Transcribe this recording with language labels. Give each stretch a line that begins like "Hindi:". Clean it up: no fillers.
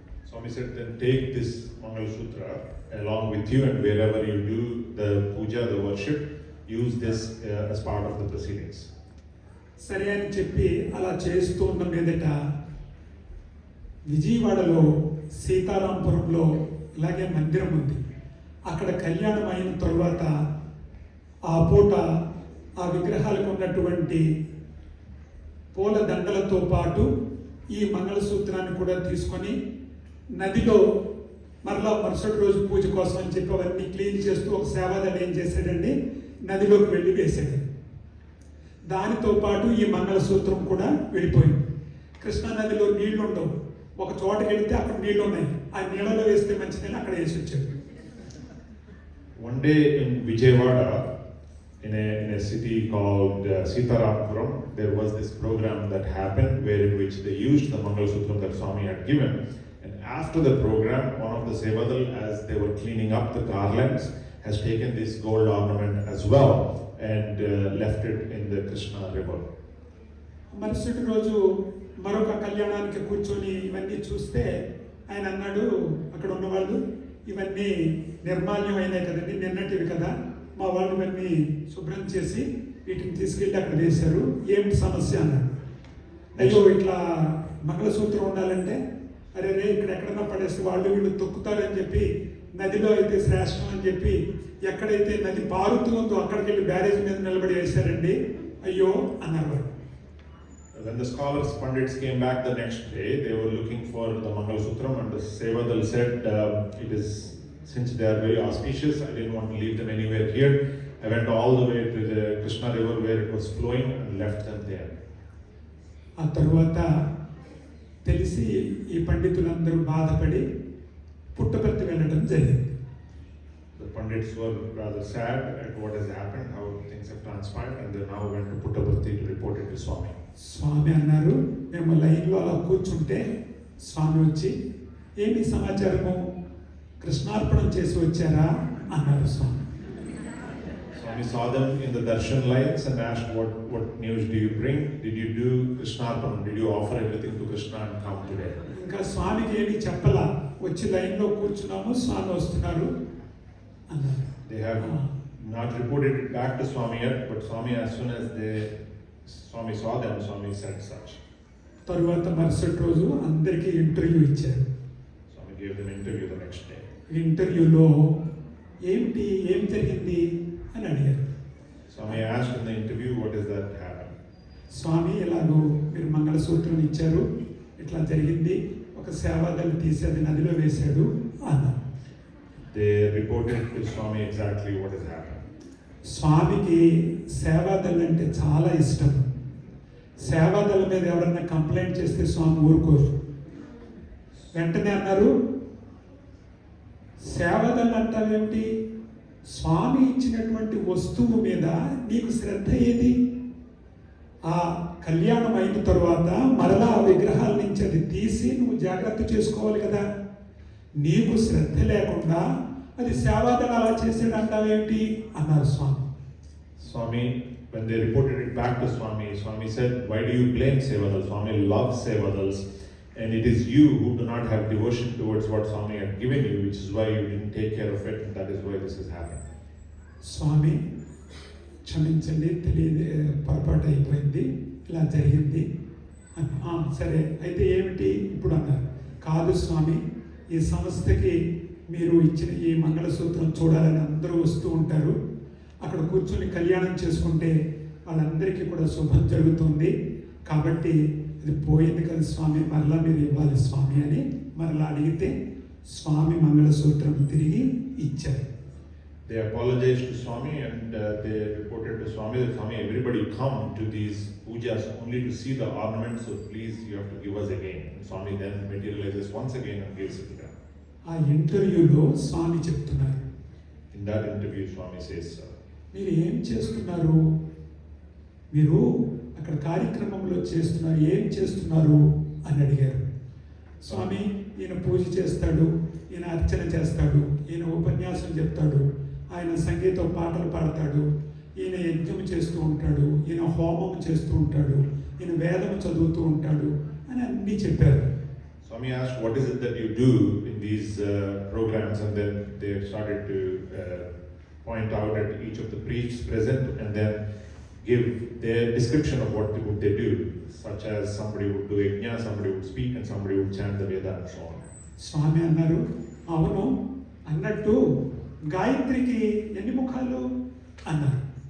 English: Swami said, then take this Mangalasutra along with you, and wherever you do the puja, the worship, use this as part of the proceedings.
Telugu: సరే అని చెప్పి అలా చేస్తూ ఉన్న మీదట విజయవాడలో సీతారాంపురంలో ఇలాగే మందిరం ఉంది. అక్కడ కళ్యాణం అయిన తర్వాత ఆ పూట ఆ విగ్రహాలకు ఉన్నటువంటి పూల దండలతో పాటు ఈ మంగళసూత్రాన్ని కూడా తీసుకొని నదిలో మరలా మరుసటి రోజు పూజ కోసం అని చెప్పి అవన్నీ క్లీన్ చేస్తూ ఒక సేవాదాన్ని ఏం చేశాడండి, నదిలోకి వెళ్ళి వేసాడు. దానితో పాటు ఈ మంగళసూత్రం కూడా వెళ్ళిపోయింది. కృష్ణా నదిలో నీళ్లు ఉండవు, ఒక చోటకి వెళితే అక్కడ నీళ్లు ఉన్నాయి, ఆ నీళ్ళలో వేస్తే మంచిదని అక్కడ వేసి వచ్చాడు.
English: One day in Vijayawada, in a city called Sitarapuram, there was this program that happened where in which they used the Mangalasutram that Swami had given. And after the program, one of the Sevadal, as they were cleaning up the garlands, has taken this gold ornament as well and left it in the Krishna river.
Telugu: మరుసటి రోజు మరొక కళ్యాణానికి కూర్చొని ఇవన్నీ చూస్తే ఆయన అన్నాడు, అక్కడ ఉన్నవాళ్ళు, ఇవన్నీ నిర్మాల్యం అయినాయి కదండి, నిన్నటివి కదా, మా వాళ్ళు ఇవన్నీ శుభ్రం చేసి వీటిని తీసుకెళ్ళి అక్కడ వేశారు, ఏమిటి సమస్య అన్నాడు. అయ్యో ఇట్లా మంగళసూత్రం ఉండాలంటే అరే రే ఇక్కడ ఎక్కడన్నా పడేస్తే వాళ్ళు వీళ్ళు తొక్కుతారని చెప్పి నదిలో అయితే శ్రేష్టం అని చెప్పి ఎక్కడైతే నది పారుతూ ఉందో అక్కడికి వెళ్ళి బ్యారేజ్ మీద నిలబడి వేశారండి, అయ్యో అన్నారు.
English: When the scholars, Pandits came back the next day, they were looking for the Mangalasutram and the Sevadal said, it is, since they are very auspicious, I didn't want to leave them anywhere here. I went all the way to the Krishna river where it was flowing and left them there.
Telugu: ఆ తరువాత తెలిసి ఈ పండితులందరూ బాధపడి పుట్టపర్తి వెళ్ళడం జరిగింది.
English: The Pandits were rather sad at what has happened, how things have transpired, and they now went to Puttaparthi to report it to Swami.
Telugu: స్వామి అన్నారు, మేము లైన్లో అలా కూర్చుంటే స్వామి వచ్చి ఏమి సమాచారము, కృష్ణార్పణం చేసి వచ్చారా అన్నారు స్వామి.
English: Swami saw them in the darshan lines and asked, what news do you bring? Did you do Krishnarpanam? Did you offer everything to Krishna and come today?
Telugu: ఇంకా స్వామికి ఏమి చెప్పలా, వచ్చి లైన్లో కూర్చున్నాము, స్వామి వస్తున్నారు అన్నారు.
English: They have not reported it back to Swami yet, but Swami, as soon as Swami saw them, Swami said such.
Telugu: తరువాత మరుసటి రోజు అందరికీ ఇంటర్వ్యూ ఇచ్చారు.
English: Swami gave them interview the next day.
Telugu: ఇంటర్వ్యూలో ఏం జరిగింది అని అడిగారు.
English: Swami asked in the interview, what is that happened?
Telugu: స్వామి ఇలాగో మీరు మంగళసూత్రం ఇచ్చారు, ఇట్లా జరిగింది, ఒక సేవాదలు తీసి అది నదిలో వేశాడు అన్నారు.
English: They reported to Swami exactly what has happened.
Telugu: స్వామికి సేవాదలు అంటే చాలా ఇష్టం. సేవాదల మీద ఎవరన్నా కంప్లైంట్ చేస్తే స్వామి ఊరుకోరు. వెంటనే అన్నారు, సేవాదలు అంటావేమిటి, స్వామి ఇచ్చినటువంటి వస్తువు మీద నీకు శ్రద్ధ ఏది? ఆ కళ్యాణం అయిన తరువాత మరలా ఆ విగ్రహాల నుంచి అది తీసి నువ్వు జాగ్రత్త చేసుకోవాలి కదా, నీకు శ్రద్ధ లేకుండా అది సేవాదలు అలా చేసాడు అంటావేమిటి అన్నారు స్వామి.
English: Swami, when they reported it back to Swami, Swami said, why do you blame Sevadal? Swami loves Sevadals, and it is you who do not have devotion towards what Swami had given you, which is why you didn't take care of it, and that is why this has happened.
Telugu: స్వామి క్షమించండి, పొరపాటు అయిపోయింది, ఇలా జరిగింది. సరే అయితే ఏమిటి ఇప్పుడు అన్నారు. కాదు స్వామి, ఈ సంస్థకి మీరు ఇచ్చిన ఈ మంగళసూత్రం చూడాలని అందరూ వస్తూ ఉంటారు, అక్కడ కూర్చొని కళ్యాణం చేసుకుంటే వాళ్ళందరికీ కూడా శుభం జరుగుతుంది, కాబట్టి ఇది పోయింది కదా స్వామి, మరలా మీరు ఇవ్వాలి స్వామి అని మరలా అడిగితే స్వామి మంగళసూత్రం తిరిగి ఇచ్చారు.
English: They apologized to Swami and they reported to Swami that Swami, everybody come to these pujas only to see the ornaments, so please you have to give us again. And Swami then materializes once again and gives it to them.
Telugu: ఆ ఇంటర్వ్యూలో స్వామి చెప్తున్నారు,
English: In that interview, Swami says,
Telugu: మీరు ఏం చేస్తున్నారు, మీరు అక్కడ కార్యక్రమంలో చేస్తున్నారు, ఏం చేస్తున్నారు అని అడిగారు. స్వామి, ఈయన పూజ చేస్తాడు, ఈయన అర్చన చేస్తాడు, ఈయన ఉపన్యాసం చెప్తాడు, ఆయన సంగీతం పాటలు పాడతాడు, ఈయన యజ్ఞం చేస్తూ ఉంటాడు, ఈయన హోమం చేస్తూ ఉంటాడు, ఈయన వేదం చదువుతూ ఉంటాడు అని అన్నీ చెప్పారు.
English: Swami asked, what is it that you do in these programs? And then they started to point out at each of the priests present and then give their description of what they do, such as somebody would do yajna, somebody would speak, and somebody would chant the Veda and so on.
Telugu: స్వామి అన్నారు, అవును, అన్నట్టు గాయత్రికి ఎన్ని ముఖాలు అన్నారు.